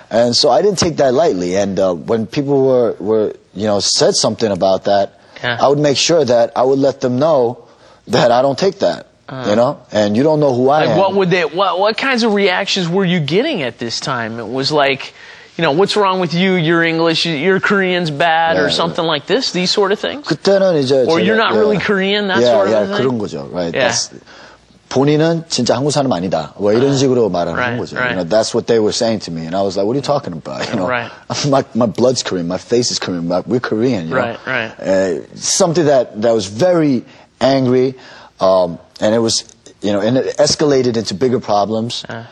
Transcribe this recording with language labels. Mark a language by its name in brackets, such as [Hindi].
[English] And so I didn't take that lightly. And when people were, you know, said something about that, I would make sure that I would let them know that I don't take that. You know, and you don't know who I am. What kinds of reactions were you getting at this time? It was like, you know, what's wrong with you? You're English, your Korean's bad, or something like this. These sort of things. [Korean] 그때는 이제 [English] or you're not really Korean, that sort of thing. [Korean] 그런 거죠, [English] right? [Korean] 본인은 진짜 한국 사람 아니다. 뭐 이런 식으로 말하는 거죠. [English] You know, that's what they were saying to me, and I was like, "What are you talking about?" You know, my blood's Korean, my face is Korean, we're Korean. You know? Something that was very angry. And it was, you know, and it escalated into bigger problems.